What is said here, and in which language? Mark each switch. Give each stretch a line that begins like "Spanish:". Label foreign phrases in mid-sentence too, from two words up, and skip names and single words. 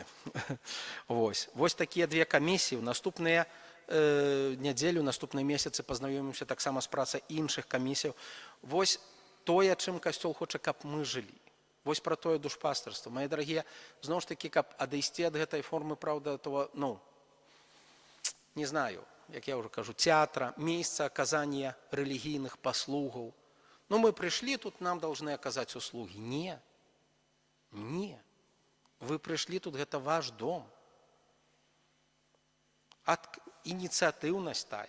Belarusian: Вось такія две камісіі. У наступныя нядзелю, наступныя месяцы пазнаёмімся таксама з працай іншых камісіяў. Вось тое, чым Касцёл хоча, каб мы жылі. Вось пра тое душпастырства. Мае дарагія, зноў ж такі, каб адысці ад гэтай формы, праўда, того, ну, не знаю, як я ўжо кажу, тэатра, месца аказання рэлігійных паслугаў. Ну, мы прыйшлі, тут нам должны аказаць услугі. Не. Не. Вы прыйшлі, тут гэта ваш дом. Ініцыятыўнасць тая.